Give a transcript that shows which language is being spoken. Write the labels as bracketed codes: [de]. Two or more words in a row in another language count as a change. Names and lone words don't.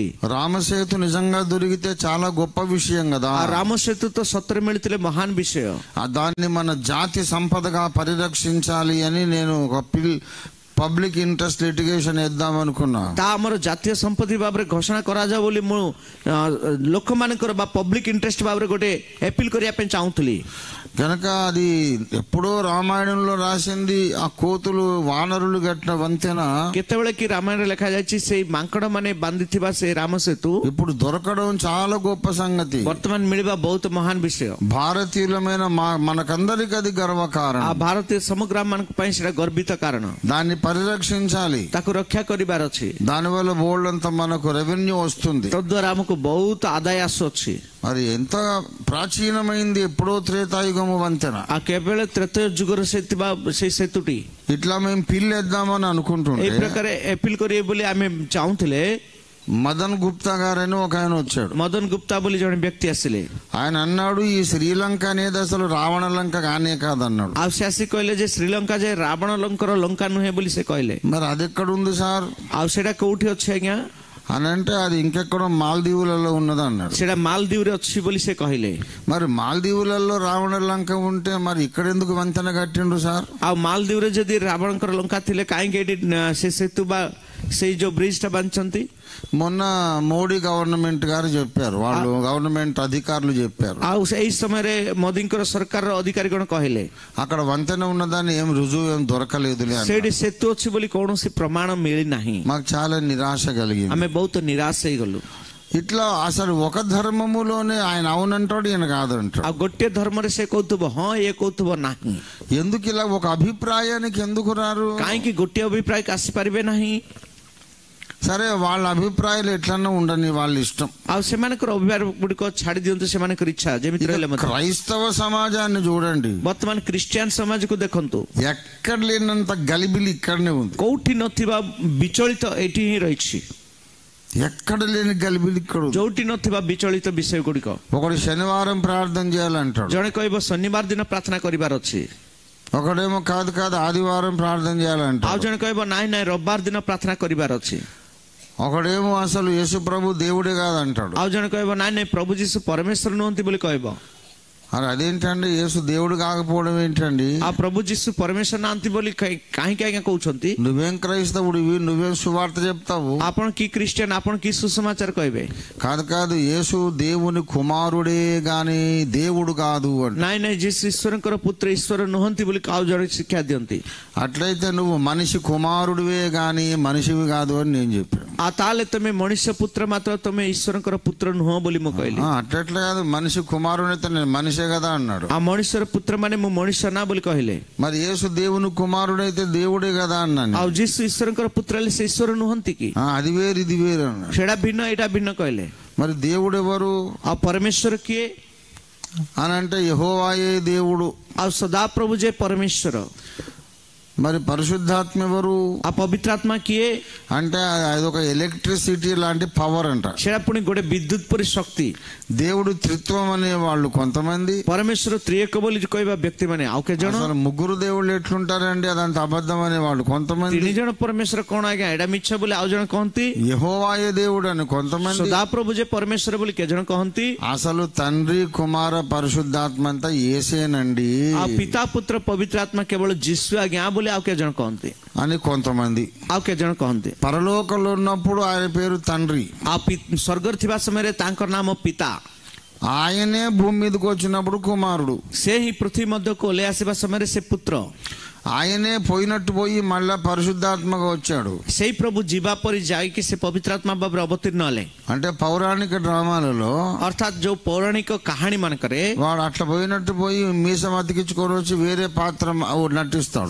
[te] రామసేతు నిజంగా దొరికితే చాలా గొప్ప విషయం కదా. [or] ରାମ ସେତୁ ତ ସତରେ ମିଳିଥିଲେ ମହାନ ବିଷୟ. [te] దాన్ని మన జాతి సంపదగా పరిరక్షించాలి అని నేను ఒక [en] public interest litigation [te] వేద్దాం అనుకున్నా. [or] ତା ଆମର ଜାତୀୟ ସମ୍ପତ୍ତି ଭାବରେ ଘୋଷଣା କରାଯାଉ ବୋଲି ମୁଁ ଲୋକମାନଙ୍କର ବା [en] public interest [or] ଭାବରେ ଗୋଟେ ଆପିଲ କରିବା ପାଇଁ ଚାହୁଁଥିଲି. [te] కనుక అది ఎప్పుడో రామాయణంలో రాసింది ఆ కోతులు వానరులు గట్టిన వంతెన [or] କେତେବେଳେ କି ରାମାୟଣରେ ଲେଖାଯାଇଛି ସେଇ ମାଙ୍କଡ ମାନେ ବାନ୍ଧିଥିବା ସେ ରାମ ସେତୁ [te] ఇప్పుడు దొరకడం చాలా గొప్ప సంగతి. [or] ବର୍ତ୍ତମାନ ମିଳିବା ବହୁତ ମହାନ ବିଷୟ. [te] భారతీయులమైన మనకందరికి అది గర్వకారణం. [or] ఆ ଭାରତୀୟ ସମଗ୍ର ମାନଙ୍କ ପାଇଁ ସେଟା ଗର୍ବିତ କାରଣ. [te] దాన్ని పరిరక్షించాలి, [or] ତାକୁ ରକ୍ଷା କରିବାର ଅଛି. [te] దానివల్ల బోల్డ్ అంత మనకు రెవెన్యూ వస్తుంది. [or] ତଦ୍ୱାରା ଆମକୁ ବହୁତ ଆଦାୟ ଆସୁଅଛି. [te] మరి ఎంత ప్రాచీనమైంది, ఎప్పుడో త్రేతాయుగము వంతెన. [or] ఆ କେବଳ ତ୍ରେତୟ ଯୁଗର ସେ ଥିବା ସେଇ ସେତୁଟି [te] ఇట్లా మేము పిల్లేద్దామని [or] ଏଇ [te] అనుకుంటుంటే [or] ପ୍ରକାର ଆପିଲ କରିବେ ବୋଲି ଆମେ ଚାହୁଁଥିଲେ. [te] మదన్ గుప్తా గారని ఒక ఆయన వచ్చాడు. [or] ମଦନ ଗୁପ୍ତା ବୋଲି ଜଣେ ବ୍ୟକ୍ତି ଆସିଲେ. [te] ఆయన అన్నాడు ఈ శ్రీలంక అనేది అసలు రావణ లంక కానే కాదన్నాడు. [or] ଆଉ ସେ ଆସି କହିଲେ ଯେ ଶ୍ରୀଲଙ୍କା ଯେ ରାବଣ ଲଙ୍କର ଲଙ୍କା ନୁହେଁ ବୋଲି ସେ କହିଲେ. [te] మరి అది ఎక్కడ ఉంది సార్ [or] ଆଉ ସେଇଟା କୋଉଠି ଅଛି ଆଜ୍ଞା? [te] అని అంటే అది ఇంకెక్కడో మాల్దీవులలో ఉన్నది అన్నాడు. [or] ସେଇଟା ମାଲଦୀପରେ ଅଛି ବୋଲି ସେ କହିଲେ. [te] మరి మాల్దీవులలో రావణ లంక ఉంటే మరి ఇక్కడ ఎందుకు వంతెన కట్టిండు సార్? [or] ଆଉ ମାଲଦୀପରେ ଯଦି ରାବଣଙ୍କର ଲଙ୍କା ଥିଲେ କାହିଁକି ଏଠି ସେ ସେତୁ ବା ସେଇ ଯୋଉ ବ୍ରିଜ ଟା ବାంచନ୍ତି? [te] మొన్న మోడీ గవర్నమెంట్ గారు చెప్పారు, వాళ్ళు గవర్నమెంట్ అధికారులు చెప్పారు. [or] ଆଉ ଏଇ ସମୟରେ ମୋଦିଙ୍କର ସରକାରର ଅଧିକାରୀ ଗଣ କହିଲେ [te] అక్కడ వంతెన ఉన్నదాన్ని ఏం రుజువు ఏం దొరకలేదులే. [or] ସେଇଠି ସେତୁ ଅଛି ବୋଲି କୌଣସି ପ୍ରମାଣ ମିଳି ନାହିଁ. [te] మాకు చాలా నిరాశ కలిగింది. [or] ଆମେ ବହୁତ ନିରାଶ ହେଇଗଲୁ. [te] ఇట్లా అసలు ఒక ధర్మములోనే ఆయన అవునంటాడు, ఈయన కాదంటాడు. [or] ଆଉ ଗୋଟିଏ ଧର୍ମରେ ସେ କହୁଥିବ ହଁ, ଇଏ କହୁଥିବ ନାହିଁ. [te] ఎందుకు ఇలా ఒక అభిప్రాయానికి ఎందుకు రారు? [or] କାହିଁକି ଗୋଟିଏ ଅଭିପ୍ରାୟକୁ ଆସିପାରିବେ ନାହିଁ? [te] సరే వాళ్ళ అభిప్రాయాలు ఎట్లన్నా ఉండని, వాళ్ళ ఇష్టం. [or] ଆଉ ସେମାନଙ୍କର ଅଭିପ୍ରାୟ ଗୁଡ଼ିକ ଛାଡି ଦିଅନ୍ତୁ, ସେମାନଙ୍କର ଇଚ୍ଛା ଯେମିତି ରହିଲେ ମଧ୍ୟ. [te] క్రైస్తవ సమాజాన్ని చూడండి, [or] ବର୍ତ୍ତମାନ ଖ୍ରୀଷ୍ଟିଆନ ସମାଜକୁ ଦେଖନ୍ତୁ. [te] ఎక్కడ లేనంత గలిబిలి ఇక్కడనే ఉంది. [or] କୋଉଠି ନଥିବା ବିଚଳିତ ଏଇଠି ହିଁ ରହିଛି. [te] ఎక్కడ లేని గలిబిలి ఇక్కడ ఉంది. [or] ଯୋଉଠି ନଥିବା ବିଚଳିତ ବିଷୟ ଗୁଡ଼ିକ. [te] ఒకడు శనివారం ప్రార్థన చేయాలంటాడు, [or] ଜଣେ କହିବ ଶନିବାର ଦିନ ପ୍ରାର୍ଥନା କରିବାର ଅଛି. [te] ఒకడేమో కాదు కాదు ఆదివారం ప్రార్థన చేయాలంటాడు. [or] ଆଉ ଜଣେ କହିବ ନାଇଁ ନାଇଁ ରବିବାର ଦିନ ପ୍ରାର୍ଥନା କରିବାର ଅଛି. [te] ఒకడేమో అసలు యేసు ప్రభు దేవుడే కాదంటాడు. [or] ଆଉ ଜଣେ କହିବ ନାଇଁ ନାଇଁ ପ୍ରଭୁ ଯୀଶୁ ପରମେଶ୍ୱର ନୁହନ୍ତି ବୋଲି କହିବ. [te] అరే అదేంటండి, యేసు దేవుడు కాకపోవడం ఏంటండి? [or] ଆଉ ପ୍ରଭୁ ଯୀଶୁ ପରମେଶ୍ୱର ନାହାନ୍ତି ବୋଲି କାହିଁକି ଆଜ୍ଞା କହୁଛନ୍ତି? [te] నువ్వేం క్రైస్తవుడివి, నువ్వేం సువార్త చెప్తావు? [or] ଆପଣ କି ଖ୍ରୀଷ୍ଟିଆନ, ଆପଣ କି సుసమాచాର କହିବେ? [te] కాదు కాదు, యేసు దేవుని కుమారుడే గాని దేవుడు కాదు అంటే. [or] ନାଇଁ ନାଇଁ ଯୀଶୁ ଈଶ୍ୱରଙ୍କର ପୁତ୍ର ଈଶ୍ୱର ନୁହନ୍ତି ବୋଲି ଆଉ ଜଣେ ଶିକ୍ଷା ଦିଅନ୍ତି. [te] అట్లయితే నువ్వు మనిషి కుమారుడివే గాని మనిషివి కాదు అని నేను చెప్పాను. [or] ଆଉ ତାହେଲେ ତମେ ମଣିଷ పుତ୍ର ମାତ୍ର ତମେ ଈଶ୍ୱରଙ୍କର ପୁତ୍ର ନୁହଁ ବୋଲି ମୁଁ କହିଲି. [te] అట్లా కాదు, మనిషి కుమారుడైతే నేను మనిషి మనిషే కదా అన్నాడు. [or] ఆ మనుష్ୟର ପୁତ୍ର ମାନେ ମୁଁ ମଣିଷ ନା ବୋଲି କହିଲେ. [te] మరి యేసు దేవుని కుమారుడైతే దేవుడే కదా అన్నాను. [or] ଆଉ ଯୀଶୁ ଈଶ୍ୱରଙ୍କର ପୁତ୍ର ହେଲେ ସେ ଈଶ୍ୱର ନୁହନ୍ତି କି? [te] అది వేరు ఇది వేరు అన్నాడు. [or] ସେଟା ଭିନ୍ନ ଏଇଟା ଭିନ୍ନ କହିଲେ. [te] మరి దేవుడు ఎవరు? [or] ଆଉ ପରମେଶ୍ୱର କିଏ [te] అని అంటే యెహోవాయే దేవుడు. [or] ଆଉ ସଦାପ୍ରଭୁ ଯେ ପରମେଶ୍ୱର. [te] మరి పరిశుద్ధాత్మ ఎవరు? [or] ఆ ପବିତ୍ରାତ୍ମା କିଏ? [te] అంటే అదొక ఎలక్ట్రిసిటీ లాంటి పవర్ అంట. [or] ସେଟା ପୁଣି ଗୋଟେ ବିଦ୍ୟୁତ ପରି ଶକ୍ତି. [te] దేవుడు త్రిత్వం అనే వాళ్ళు కొంతమంది, [or] ପରମେଶ୍ୱର ତ୍ରିଏକ ବୋଲି କହିବା ବ୍ୟକ୍ତି ମାନେ ଆଉ କେତେ ଜଣ? [te] ముగ్గురు దేవుళ్ళు ఎట్లుంటారండి అదంత అబద్ధం అనే వాళ్ళు కొంతమంది. [or] ତିନି ଜଣ ପରମେଶ୍ୱର କଣ ଆଜ୍ଞା ଏଇଟା ମିଛ ବୋଲି ଆଉ ଜଣ କହନ୍ତି. [te] యెహోవాయే దేవుడు అని కొంతమంది, [or] ସଦାପ୍ରଭୁ ଯେ ପରମେଶ୍ୱର ବୋଲି କେତେ ଜଣ କହନ୍ତି. [te] అసలు తండ్రి కుమార పరిశుద్ధాత్మ అంతా యేసేనండి, [or] ଆଉ ପିତା ପୁତ୍ର ପବିତ୍ରାତ୍ମା କେବଳ ଯୀଶୁ ଆଜ୍ଞା ବୋଲି ଆଉ କେତେ ଜଣ କହନ୍ତି [te] అని కొంతమంది. [or] ଆଉ କେତେ ଜଣ କହନ୍ତି. [te] పరలోకంలో ఉన్నప్పుడు ఆయన పేరు తండ్రి, [or] ଆଉ ସ୍ୱର୍ଗରେ ଥିବା ସମୟରେ ତାଙ୍କର ନାମ ପିତା. [te] ఆయనే భూమి మీదకి వచ్చినప్పుడు కుమారుడు, [or] ସେ ହିଁ ପୃଥିବୀ ମଧ୍ୟକୁ ଓହ୍ଲାଇ ଆସିବା ସମୟରେ ସେ ପୁତ୍ର. [te] ఆయనే పోయినట్టు పోయి మళ్ళా పరిశుద్ధాత్మగా వచ్చాడు. [or] ସେଇ ପ୍ରଭୁ ଯିବା ପରି ଯାଇକି ସେ ପବିତ୍ରାତ୍ମା ଭାବରେ ଅବତୀର୍ଣ୍ଣ ହେଲେ. [te] అంటే పౌరాణిక డ్రామాలలో [or] ଅର୍ଥାତ୍ ଯୋଉ ପୌରାଣିକ କାହାଣୀ ମାନଙ୍କରେ [te] వాడు అట్లా పోయినట్టు పోయి మీసం అతికించుకొని వచ్చి వేరే పాత్ర నటిస్తాడు.